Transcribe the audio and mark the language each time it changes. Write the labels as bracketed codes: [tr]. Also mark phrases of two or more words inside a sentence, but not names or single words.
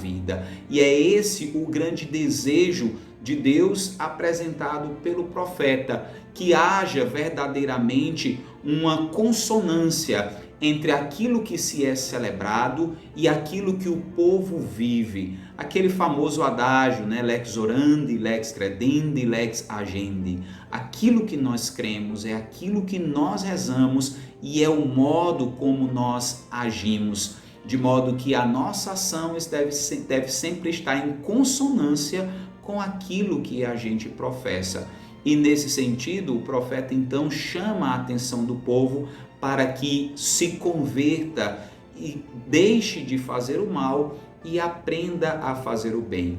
[pt] E é esse o grande desejo de Deus apresentado pelo profeta, que haja verdadeiramente uma consonância entre aquilo que se é celebrado e aquilo que o povo vive. Aquele famoso adágio, né? [la] Lex orandi, lex credendi, lex agendi. [pt] Aquilo que nós cremos é aquilo que nós rezamos e é o modo como nós agimos. De modo que a nossa ação deve sempre estar em consonância com aquilo que a gente professa. E nesse sentido, o profeta então chama a atenção do povo para que se converta e deixe de fazer o mal e aprenda a fazer o bem.